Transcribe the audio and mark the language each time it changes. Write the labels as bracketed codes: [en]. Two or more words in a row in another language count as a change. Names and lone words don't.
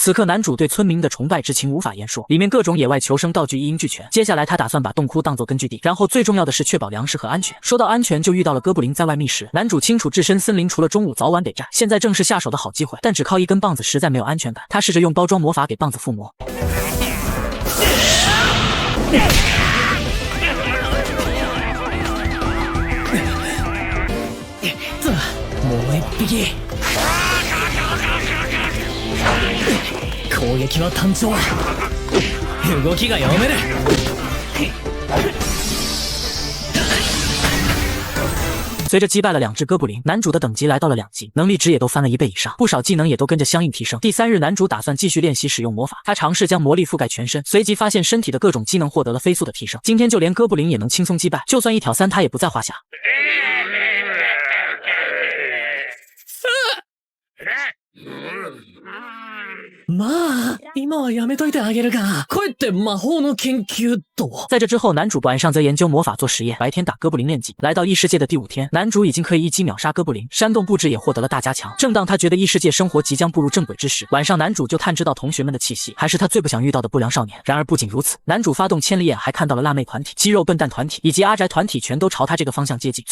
[zh] 此刻男主对村民的崇拜之情无法言说，里面各种野外求生道具一应俱全。接下来他打算把洞窟当作根据地，然后最重要的是确保粮食和安全。说到安全，就遇到了哥布林在外觅食。男主清楚置身森林除了中午早晚得战，现在正是下手的好机会，但只靠一根棒子实在没有安全感。他试着用包装魔法给棒子附魔， [ja] もう一匹。攻撃は単調。動きが読める。 [zh] 随着击败了2只哥布林，男主的等级来到了2级，能力值也都翻了1倍以上，不少技能也都跟着相应提升。第3日，男主打算继续练习使用魔法，他尝试将魔力覆盖全身，随即发现身体的各种机能获得了飞速的提升。今天就连哥布林也能轻松击败，就算一挑3他也不在话下。 [ja] まあ、今はやめといてあげるが、帰って魔法の研究と。 [zh] 在这之后，男主晚上则研究魔法做实验，白天打哥布林练级。来到异世界的第5天，男主已经可以一击秒杀哥布林，山洞布置也获得了大加强。正当他觉得异世界生活即将步入正轨之时，晚上男主就探知到同学们的气息，还是他最不想遇到的不良少年。然而不仅如此，男主发动千里眼，还看到了辣妹团体、肌肉笨蛋团体以及阿宅团体全都朝他这个方向接近。